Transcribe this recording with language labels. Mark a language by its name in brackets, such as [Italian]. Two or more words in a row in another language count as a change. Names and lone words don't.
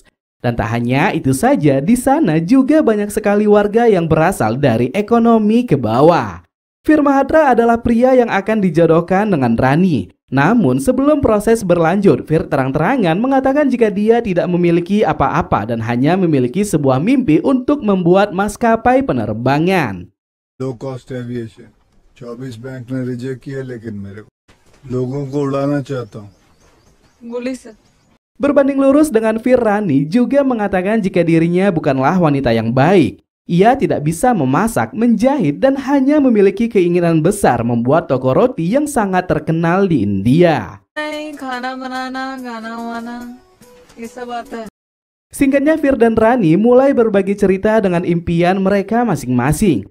[Indonesian] Dan tak hanya itu saja, di sana juga banyak sekali warga yang berasal dari ekonomi ke bawah. Fir Mahatra adalah pria yang akan dijodohkan dengan Rani. Namun sebelum proses berlanjut, Fir terang-terangan mengatakan jika dia tidak memiliki apa-apa dan hanya memiliki sebuah mimpi untuk membuat maskapai penerbangan. [English] Low cost aviation. [Hindi] 24 बैंक ने रिजेक्ट किया लेकिन मेरे को लोगों को उड़ाना चाहता हूं. [Indonesian] Boleh, sir. Berbanding lurus dengan Fir, Rani juga mengatakan jika dirinya bukanlah wanita yang baik. Ia tidak bisa memasak, menjahit, dan hanya memiliki keinginan besar membuat toko roti yang sangat terkenal di India. Singkatnya, Fir dan Rani mulai berbagi cerita dengan impian mereka masing-masing.